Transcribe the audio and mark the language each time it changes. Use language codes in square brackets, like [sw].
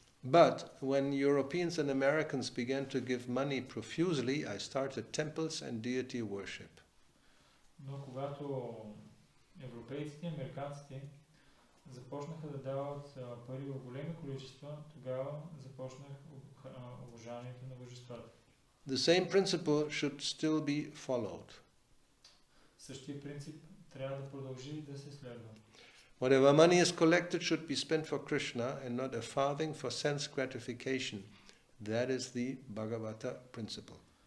[en] But when Europeans and Americans began to give money profusely, I started temples and deity worship. [bg] Но когато европейците и американците започнаха да дават пари в големи количества, тогава започнах уважанието на божествата. [en] The same principle should still be followed. [bg] Същия принцип трябва да продължи да се следва. [en] Whatever money is collected should be spent for Krishna and not a farthing for sense gratification. That is the Bhagavata principle.